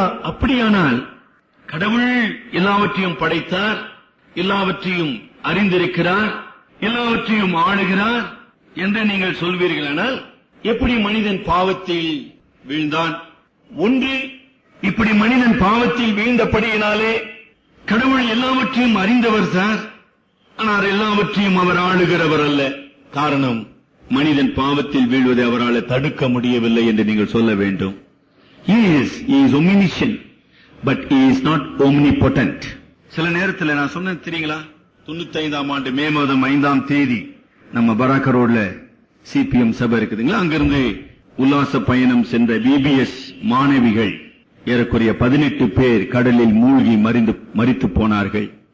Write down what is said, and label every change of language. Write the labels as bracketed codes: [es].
[ta] அப்படியானால் கடவுள் எல்லாவற்றையும் படைத்தார், எல்லாவற்றையும் அறிந்திருக்கிறார், எல்லாவற்றையும் ஆளுகிறார் என்று நீங்கள் சொல்வீர்களானால் எப்படி மனிதன் பாவத்தில் வீழ்ந்தான்? ஒன்று, இப்படி மனிதன் பாவத்தில் வீழ்ந்தபடியினாலே கடவுள் எல்லாவற்றையும் அறிந்தவர் சார், ஆனால் எல்லாவற்றையும் அவர் ஆளுகிறவர் அல்ல. காரணம், மனிதன் பாவத்தில் வீழ்வதை அவரால் தடுக்க முடியவில்லை என்று நீங்கள் சொல்ல வேண்டும். [en] He is omniscient, but he is not omnipotent. [ta] சில நேரத்தில் நான் சொன்ன தெரியுங்களா, 95ஆம் ஆண்டு மே மாதம் 5ஆம் தேதி நம்ம பராக்க ரோட்ல சிபிஎம் சபை இருக்குதுங்களா, அங்கிருந்து உல்லாச பயணம் சென்ற பிபிஎஸ் மாணவிகள் ஏறக்குறைய 18 பேர் கடலில் மூழ்கி மரித்து போனார்கள்.